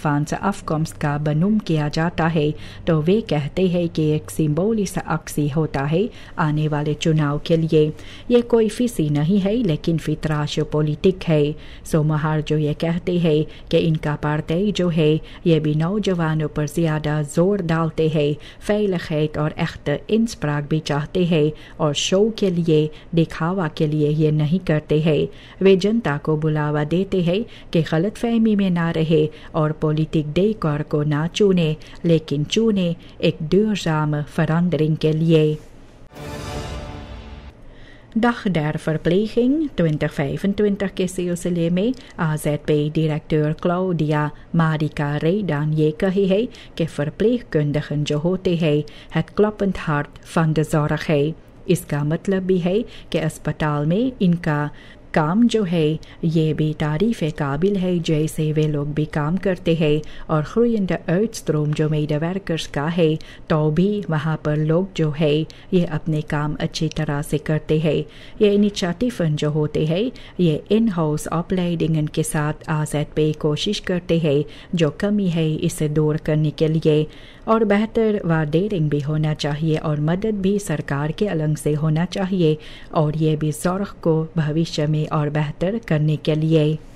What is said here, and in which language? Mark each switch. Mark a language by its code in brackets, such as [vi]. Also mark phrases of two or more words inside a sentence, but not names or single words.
[hns] फांस afkomst का बनूम किया जाता है तो वे कहते हैं कि एक सिंबोलिक अक्सी होता है आने वाले चुनाव के लिए ये कोई फीसी नहीं है लेकिन फितराश पॉलिटिक है सोमोहार्जो ये कहते हैं कि इनका पार्टी जो है ये भी नौजवानों पर ज़्यादा जोर डालते है veiligheid और [nl] echt inspraak [hns] भी चाहते हैं और शो के लिए दिखावा के लिए ये नहीं करते हैं वे जनता को बुलावा देते हैं कि गलतफहमी में ना रहे और [nl] politiek decor [hns] को ना चुने लेकिन चुने एक [nl] duurzame verandering [hns] के लिए Dag der Verpleging 2025 के सिलसिले में AZP-directeur Claudia Marica Redan ये कही है कि verpleegkundigen जो होते हैं [nl] het kloppend hart van de zorg [hns] है इसका मतलब भी है कि अस्पताल में इनका काम जो है ये भी तारीफ़ काबिल है जैसे वे लोग भी काम करते हैं और [nl] groeiende uitstroom [hns] जो medewerkers का है तो भी वहाँ पर लोग जो है ये अपने काम अच्छी तरह से करते हैं ये इनिशिएटिव जो होते हैं ये इन हाउस ऑपरेटिंग के साथ AZP कोशिश करते हैं जो कमी है इसे दूर करने के लिए और बेहतर वार्डेरिंग भी होना चाहिए और मदद भी सरकार के अलग से होना चाहिए और ये भी ज़रूरत को भविष्य में और बेहतर करने के लिए